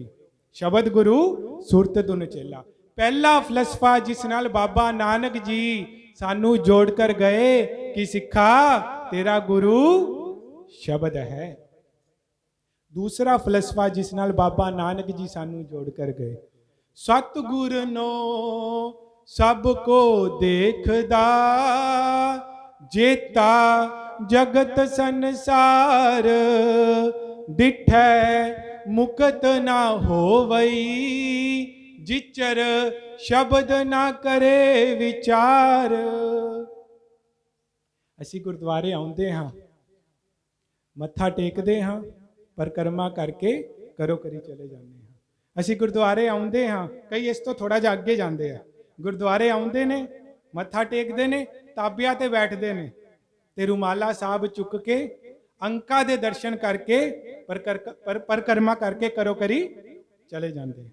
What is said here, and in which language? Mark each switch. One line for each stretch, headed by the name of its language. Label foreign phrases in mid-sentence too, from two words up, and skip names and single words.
Punjabi: ਸ਼ਬਦ ਗੁਰੂ ਸੁਰਤ ਤੁਨ ਚੇਲਾ। ਪਹਿਲਾ ਫਲਸਫਾ ਜਿਸ ਨਾਲ ਬਾਬਾ ਨਾਨਕ ਜੀ ਸਾਨੂੰ ਜੋੜ ਕਰ ਗਏ ਕਿ ਸਿੱਖਾ ਤੇਰਾ ਗੁਰੂ ਸ਼ਬਦ ਹੈ। ਦੂਸਰਾ ਫਲਸਫਾ ਜਿਸ ਨਾਲ ਬਾਬਾ ਨਾਨਕ ਜੀ ਸਾਨੂੰ ਜੋੜ ਕਰ ਗਏ, ਸਤਗੁਰ ਨੋ ਸਬ ਕੋ ਦੇਖਦਾ, ਜੇਤਾ ਜਗਤ ਸੰਸਾਰ, ਡਿਠੈ ਮੁਕਤ ਨਾ ਹੋਵਈ, ਜਿਚਰ ਸ਼ਬਦ ਨਾ ਕਰੇ ਵਿਚਾਰ। ਅਸੀਂ ਗੁਰਦੁਆਰੇ ਆਉਂਦੇ ਹਾਂ, ਮੱਥਾ ਟੇਕਦੇ ਹਾਂ, ਪਰਿਕਰਮਾ ਕਰਕੇ ਕਰੋ ਕਰੀ ਚਲੇ ਜਾਂਦੇ ਹਾਂ। ਅਸੀਂ ਗੁਰਦੁਆਰੇ ਆਉਂਦੇ ਹਾਂ, ਕਈ ਇਸ ਤੋਂ ਥੋੜਾ ਜਿਹਾ ਅੱਗੇ ਜਾਂਦੇ ਆ, ਗੁਰਦੁਆਰੇ ਆਉਂਦੇ ਨੇ, ਮੱਥਾ ਟੇਕਦੇ ਨੇ, ਤਾਬਿਆਂ ਤੇ ਬੈਠਦੇ ਨੇ ਤੇ ਰੁਮਾਲਾ ਸਾਹਿਬ ਚੁੱਕ ਕੇ ਅੰਕਾਂ ਦੇ ਦਰਸ਼ਨ ਕਰਕੇ ਪਰਿਕਰਮਾ ਕਰਕੇ ਕਰੋ ਕਰੀ ਚਲੇ ਜਾਂਦੇ।